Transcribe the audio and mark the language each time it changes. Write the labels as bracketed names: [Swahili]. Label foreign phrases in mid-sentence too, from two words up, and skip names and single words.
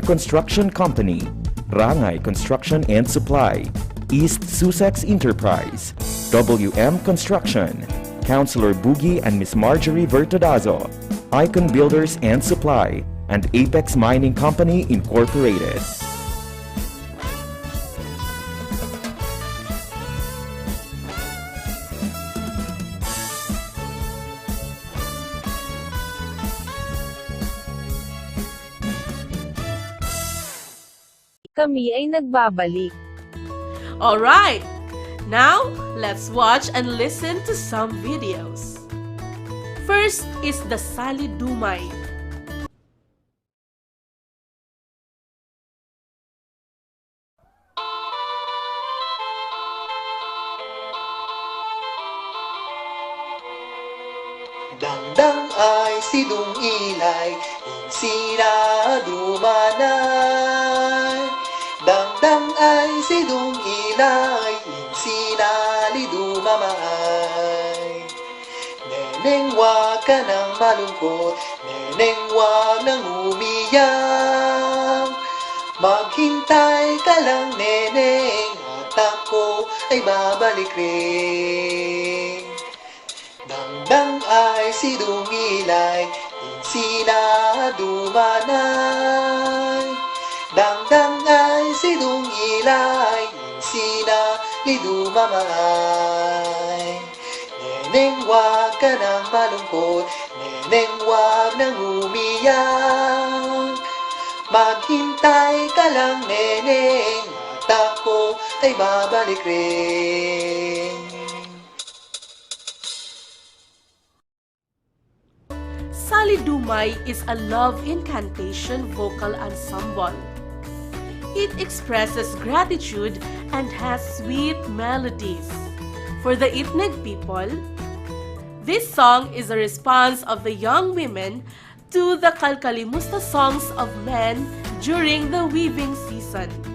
[English] Construction Company, Rangay Construction and Supply, East Sussex Enterprise, WM Construction, Councilor Boogie and Miss Marjorie Vertodazo, Icon Builders and Supply, and Apex Mining Company Incorporated. [Filipino] Kami ay nagbabalik. [English] Alright! Now, let's watch and listen to some videos. First is the Sali Dumay. [Binongan Itneg] Dangdang ay sidong ilay, insina dumanay. Dangdang ay sidong ilay, insina lidumamay. [Filipino] Neneng wag ka nang malungkot, neneng wag nang umiyak. Maghintay ka lang neneng, at ako ay babalik rin. [Binongan Itneg] Dangdang ay sidong ilay, insina dumanay. Dangdang ay sidong ilay, insina lidumamay. [Filipino] Neneng wag ka nang malungkot, neneng wag nang umiyak. Maghintay ka lang neneng, at ako ay babalik rin. [English] Sali Dumay is a love incantation vocal ensemble. It expresses gratitude and has sweet melodies. For the Itneg people, this song is a response of the young women to the Kalkalimusta songs of men during the weaving season.